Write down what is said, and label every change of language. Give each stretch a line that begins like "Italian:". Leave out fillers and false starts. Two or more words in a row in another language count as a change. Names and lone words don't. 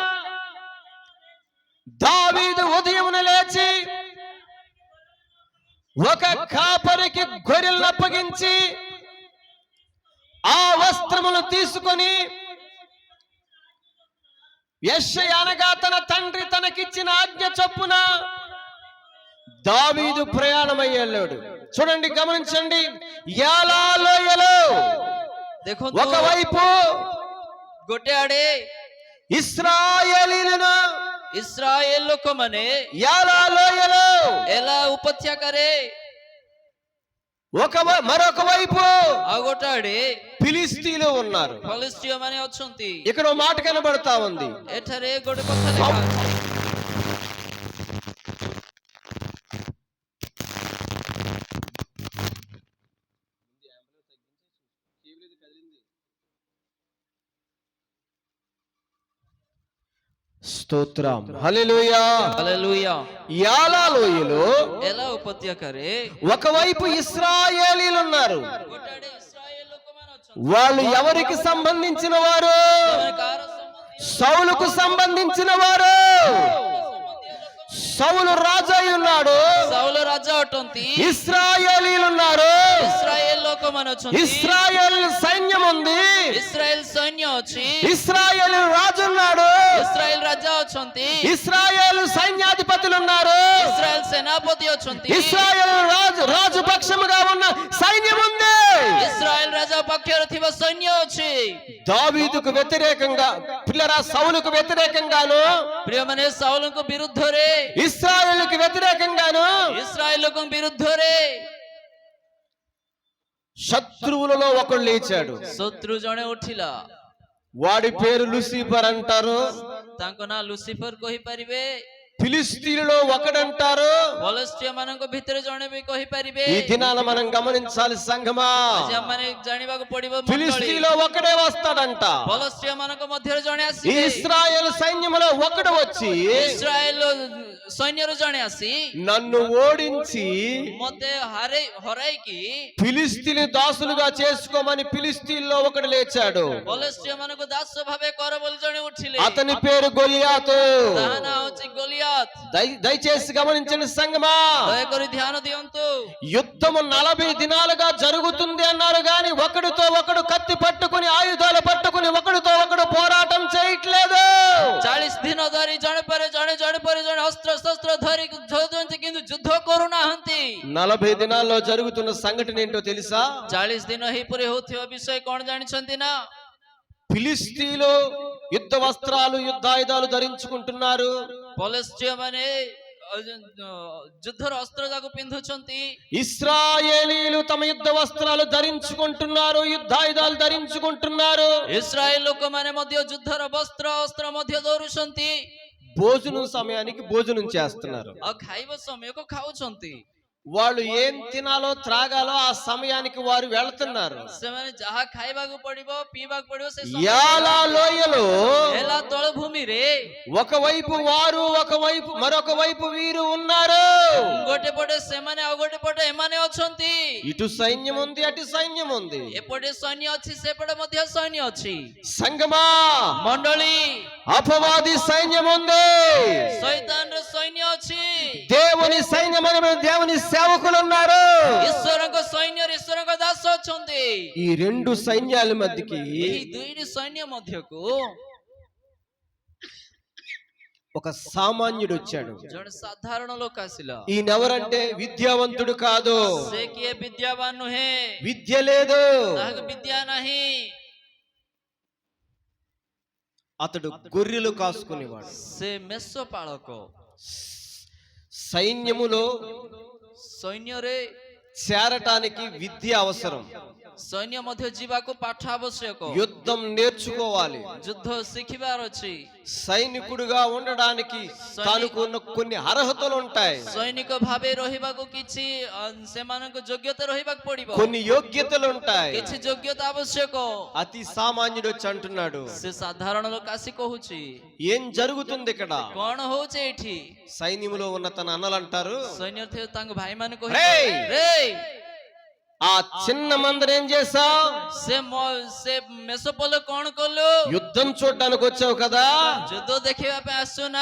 Telugu: దావీదు ఉదయమున లేచి ఒక కాపరికి గొర్రెలను అప్పగించి ఆ వస్త్రములు తీసుకొని యెషయా అనగా తన తండ్రి తనకిచ్చిన ఆజ్ఞ చొప్పున దావీదు ప్రయాణమై వెళ్ళాడు. చూడండి, గమనించండి. యాలా లోయలో
Odia: ଦେଖନ୍ତୁ
Telugu: ఒకవైపు
Odia: ଗୋଟେ ଆଡେ
Telugu: ఇశ్రాయేలీయులను
Odia: ଇସ୍ରାଏଲ ଲୋକମାନେ
Telugu: యాలా లోయలో
Odia: ଏଲା ଉପତ୍ୟକାରେ
Telugu: మరొక వైపు
Odia: ଆଉ ଗୋଟେ ଆଡେ
Telugu: ఫిలిష్తీయులు ఉన్నారు.
Odia: ଫଲିଷ୍ଟିୟ ମାନେ ଅଛନ୍ତି.
Telugu: ఇక్కడ ఓ మాట కనబడతా ఉంది.
Odia: ଏଠାରେ ଗୋଟେ କଥା ଲେଖା ଅଛି.
Telugu: స్తోత్రం, హల్లెలూయా. హల్లెలూయా. యాలా లోయలో
Odia: ଏଲା ଉପତ୍ୟକାରେ
Telugu: ఒకవైపు ఇశ్రాయేలీయులు ఉన్నారు.
Odia: ଗୋଟେ ଆଡେ ଇସ୍ରାଏଲ ଲୋକମାନେ ଅଛନ୍ତି.
Telugu: వాళ్ళు ఎవరికి సంబంధించిన వారు?
Odia: ସେମାନେ କାହାର ସମ୍ବନ୍ଧୀୟ?
Telugu: సౌలుకు సంబంధించిన వారు. సౌలు రాజు అయి ఉన్నాడు.
Odia: ସାଉଲ ରାଜା ଅଟନ୍ତି.
Telugu: ఇశ్రాయేలీయులు ఉన్నారు.
Odia: ଇସ୍ରାଏଲ ଲୋକମାନେ ଅଛନ୍ତି.
Telugu: ఇశ్రాయేల్ సైన్యం ఉంది.
Odia: ଇସ୍ରାଏଲ ସୈନ୍ୟ ଅଛି.
Telugu: ఇశ్రాయేల్ రాజు ఉన్నాడు.
Odia: ଇସ୍ରାଏଲ ରାଜା ଅଛନ୍ତି.
Telugu: ఇశ్రాయేల్ సైన్యాధిపతులు ఉన్నారు.
Odia: ଇସ୍ରାଏଲ ସେନାପତି ଅଛନ୍ତି.
Telugu: ఇశ్రాయేల్ రాజు పక్షముగా ఉన్న సైన్యం ఉంది.
Odia: ଇସ୍ରାଏଲ ରାଜା ପକ୍ଷରେ ଥିବା ସୈନ୍ୟ ଅଛି.
Telugu: దావీదుకు వ్యతిరేకంగా పిల్లరా సౌలుకు వ్యతిరేకంగాను
Odia: ପ୍ରିୟମାନେ ସାଉଲଙ୍କ ବିରୁଦ୍ଧରେ
Telugu: ఇశ్రాయేలుకు వ్యతిరేకంగాను
Odia: ଇସ୍ରାଏଲ ଲୋକଙ୍କ ବିରୁଦ୍ଧରେ
Telugu: శత్రువులలో ఒకడు లేచాడు.
Odia: ଶତ୍ରୁ ଜଣେ ଉଠିଲା.
Telugu: వాడి పేరు లూసిఫర్ అంటారు.
Odia: ତାଙ୍କ ନାଁ ଲୁସିଫର କହିପାରିବେ.
Telugu: ఫిలిష్తీయులలో ఒకడంటారు.
Odia: ଫଲିଷ୍ଟିୟ ମାନଙ୍କ ଭିତରେ ଜଣେ ବି କହିପାରିବେ.
Telugu: ఈ దినాన మనం గమనించాలి సంఘమా.
Odia: ଆଜି ଆମମାନେ ଜାଣିବାକୁ ପଡିବ ମଣ୍ଡଳୀ.
Telugu: ఫిలిష్తీయులో ఒకడే వస్తాడంట.
Odia: ଫଲିଷ୍ଟିୟ ମାନଙ୍କ ମଧ୍ୟରେ ଜଣେ
Telugu: ఈ
Odia: ଆସିବେ.
Telugu: ఇశ్రాయేల్ సైన్యములో ఒకడు వచ్చి
Odia: ଇସ୍ରାଏଲ ସୈନ୍ୟରୁ ଜଣେ ଆସି
Telugu: నన్ను ఓడించి
Odia: ମତେ ହରାଇକି
Telugu: ఫిలిష్తీయుని దాసులుగా చేసుకోమని ఫిలిష్తీయుల్లో ఒకడు లేచాడు.
Odia: ଫଲିଷ୍ଟିୟ ମାନଙ୍କୁ ଦାସ ଭାବେ କର ବୋଲି ଜଣେ ଉଠିଲେ.
Telugu: అతని పేరు గొలియాతు.
Odia: ତା ନାଁ ହଉଛି ଗୋଲିଆତ.
Telugu: దయచేసి గమనించండి సంగమా.
Odia: ଦୟାକରି ଧ୍ୟାନ ଦିଅନ୍ତୁ.
Telugu: యుద్ధము 40 దినాలుగా జరుగుతుంది అన్నారు గాని ఒకడితో ఒకడు కత్తి పట్టుకుని ఆయుధాలు పట్టుకుని ఒకడితో ఒకడు పోరాటం చేయట్లేదు.
Odia: 40 ଦିନ ଧରି ଜଣେ ପରେ ଜଣେ ଅସ୍ତ୍ର ଶସ୍ତ୍ର ଧରି ଯୁଦ୍ଧ କିନ୍ତୁ ଯୁଦ୍ଧ କରୁନାହାନ୍ତି.
Telugu: 40 దినాల్లో జరుగుతున్న సంఘటన ఏంటో తెలుసా?
Odia: 40 ଦିନ ଏହିପରି ହେଉଥିବା ବିଷୟ କଣ ଜାଣିଛନ୍ତି ନା?
Telugu: ఫిలిష్తీయులు యుద్ధ వస్త్రాలు యుద్ధాయుధాలు ధరించుకుంటున్నారు.
Odia: ଫଲିଷ୍ଟିୟ ମାନେ ଯୁଦ୍ଧର ଅସ୍ତ୍ର ଯାକ ପିନ୍ଧୁଛନ୍ତି.
Telugu: ఇశ్రాయేలీయులు తమ యుద్ధ వస్త్రాలు ధరించుకుంటున్నారు, యుద్ధాయుధాలు ధరించుకుంటున్నారు.
Odia: ଇସ୍ରାଏଲ ଲୋକମାନେ ମଧ୍ୟ ଯୁଦ୍ଧର ଅସ୍ତ୍ର ମଧ୍ୟ ଧରୁଛନ୍ତି.
Telugu: భోజనం సమయానికి భోజనం చేస్తున్నారు.
Odia: ଆଉ ଖାଇବା ସମୟକୁ ଖାଉଛନ୍ତି.
Telugu: వాళ్ళు ఏం తినాలో త్రాగాలో ఆ సమయానికి వారు వెళ్తున్నారు.
Odia: ସେମାନେ ଯାହା ଖାଇବାକୁ ପଡିବ ପିଇବାକୁ ପଡିବ ସେ
Telugu: యాలా లోయలో
Odia: ହେଲା ତଳଭୂମିରେ
Telugu: ఒకవైపు వారు ఒకవైపు మరొక వైపు వీరు ఉన్నారు.
Odia: ଗୋଟେ ପଟେ ସେମାନେ ଆଉ ଗୋଟେ ପଟେ ଏମାନେ ଅଛନ୍ତି.
Telugu: ఇటు సైన్యం ఉంది, అటు సైన్యం ఉంది.
Odia: ଏପଟେ సୈନ୍ୟ ଅଛି ସେପଟେ ମଧ୍ୟ సୈନ୍ୟ ଅଛି.
Telugu: సంగమా,
Odia: ମଣ୍ଡଳୀ
Telugu: అపవాది సైన్యం ఉంది,
Odia: ଶୈତାନର ସୈନ୍ୟ ଅଛି.
Telugu: దేవుని సైన్యం అని దేవుని సేవకులు ఉన్నారు.
Odia: ଈଶ୍ୱରଙ୍କ ସୈନ୍ୟରେ ଈଶ୍ୱରଙ୍କ ଦାସ ଅଛନ୍ତି.
Telugu: ఈ రెండు సైన్యాల మధ్యకి
Odia: ଏହି ଦୁଇଟି ସୈନ୍ୟ ମଧ୍ୟକୁ
Telugu: ఒక సామాన్యుడు వచ్చాడు.
Odia: ଜଣେ ସାଧାରଣ ଲୋକ ଆସିଲା.
Telugu: ఈయనెవరంటే విద్యావంతుడు కాదు,
Odia: ସେ କିଏ ବିଦ୍ୟାବାନ ନୁହେଁ,
Telugu: విద్య లేదు.
Odia: ତାହାକୁ ବିଦ୍ୟା ନାହିଁ.
Telugu: అతడు గొర్రెలు కాసుకునేవాడు.
Odia: ସେ ମେଷ ପାଳକ.
Telugu: సైన్యములో
Odia: ସୈନ୍ୟରେ
Telugu: చేరటానికి విద్య అవసరం,
Odia: ସୈନ୍ୟ ମଧ୍ୟ ଯିବାକୁ ପାଠ ଆବଶ୍ୟକ,
Telugu: యుద్ధం నేర్చుకోవాలి.
Odia: ଯୁଦ୍ଧ ଶିଖିବାର ଅଛି।
Telugu: సైనికుడుగా ఉండడానికి తనకు ఉన్న కొన్ని అర్హతలు ఉంటాయి,
Odia: ସୈନିକ ଭାବେ ରହିବାକୁ କିଛି ସେମାନଙ୍କ ଯୋଗ୍ୟତା ରହିବାକୁ ପଡିବ,
Telugu: కొన్ని యోగ్యతలు ఉంటాయి.
Odia: କିଛି ଯୋଗ୍ୟତା ଆବଶ୍ୟକ।
Telugu: అతి సామాన్యుడు వచ్చి అంటున్నాడు,
Odia: ସେ ସାଧାରଣ ଲୋକ ଆସି କହୁଛି
Telugu: ఏం జరుగుతుంది ఇక్కడ?
Odia: କଣ ହଉଛି ଏଠି?
Telugu: సైన్యములో ఉన్న తన అన్నలు అంటారు,
Odia: ସୈନ୍ୟ ଥିଲେ ତାଙ୍କ ଭାଇମାନେ
Telugu: రేయ్!
Odia: କହିଲେ ରେ
Telugu: ఆ చిన్న మందరు ఏం చేసావు?
Odia: ସେ ମେଷପଲ କଣ କଲୁ?
Telugu: యుద్ధం చూడడానికి వచ్చావు కదా.
Odia: ଯୁଦ୍ଧ ଦେଖିବା ପାଇଁ ଆସୁ ନା?